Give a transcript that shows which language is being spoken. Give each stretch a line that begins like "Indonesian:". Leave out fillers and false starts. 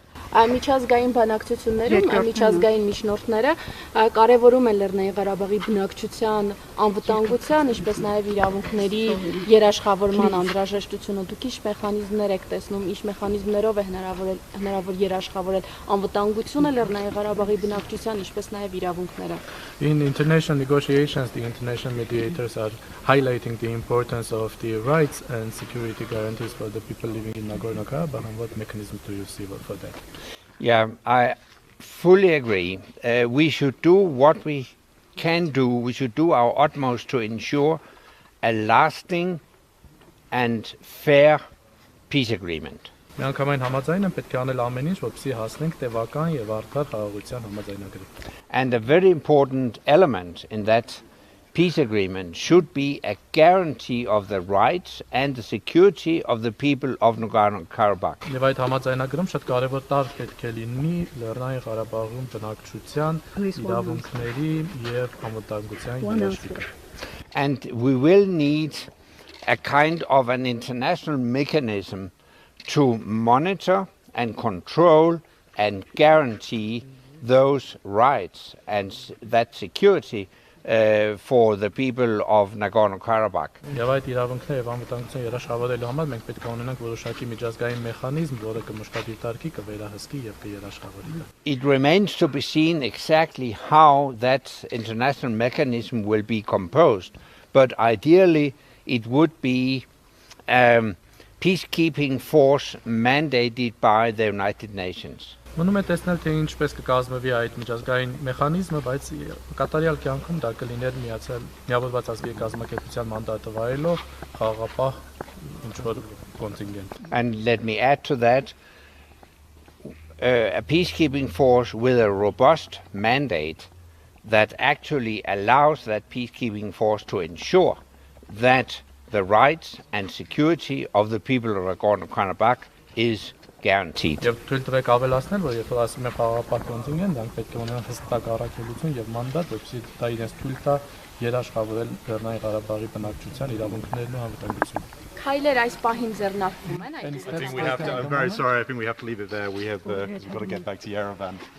Armenian: Միջազգային բանակցություններում միջազգային միջնորդները կարևորում են Լեռնային Ղարաբաղի բնակչության անվտանգության, ինչպես նաև իրավունքների երաշխավորման անհրաժեշտությունը։ Դուք ինչ մեխանիզմներ եք տեսնում, ինչ մեխանիզմներով է հնարավոր երաշխավորել անվտանգությունը Լեռնային Ղարաբաղի բնակչության, ինչպես նաև իրավունքները։
English: In international negotiations, the international mediators are highlighting the importance of the rights and security guarantees for the people living in Nagorno-Karabakh, and what mechanisms do you see for that? Yeah, I fully agree. We should do what we can do. We should do our utmost to ensure a lasting and fair peace agreement.
Armenian: Միանգամայն համաձայն եմ պետք է անել ամեն ինչ, որպեսզի հասնենք տևական եւ արդար խաղաղության համաձայնագրի։
English: And a very important element in that peace agreement should be a guarantee of the rights and the security of the people of Nagorno-Karabakh.
Armenian: Եվ այդ համաձայնագրում շատ կարևոր տար պետք է լինի Լեռնային Ղարաբաղում բնակչության իրավունքների եւ անվտանգության երաշխիքը։
English: And we will need a kind of an international mechanism to monitor and control and guarantee those rights and that security for the people of Nagorno-Karabakh.
Armenian: Եվ այդ իրավունքները եւ անվտանգությունը երաշխավորելու համար մենք պետք է ունենանք որոշակի միջազգային մեխանիզմ, որը կմշտադիր դարքի կվերահսկի եւ կերաշխավորի։
English: It remains to be seen exactly how that international mechanism will be composed, but ideally it would be peacekeeping force mandated by the United Nations.
Armenian: Մնում է տեսնել թե ինչպես կկազմվի այդ միջազգային մեխանիզմը, բայց կատարյալ կյանքում դա կլիներ միավորված ազգերի կազմակերպության մանդատը վայելող խաղաղապահ ինչ-որ կոնտինգենտ։
English: And let me add to that, a peacekeeping force with a robust mandate that actually allows that peacekeeping force to ensure that the rights and security of the people of Nagorno-Karabakh is guaranteed.
Armenian: Եվ թույլ տվեք ավելացնել, որ երբ ասում եմ խաղաղապահ կոնտինգենտ, դրանք պետք է ունենան հստակ առաքելություն եւ մանդատ, որպեսզի դա իրենց թույլ տա երաշխավորել Լեռնային Ղարաբաղի բնակչության իրավունքներն ու անվտանգությունը։ Քայլեր այս պահին ձեռնարկվում են այդ։
English: I think we have to, I'm very sorry, I think we have to leave it there. We've got to get back to Yerevan.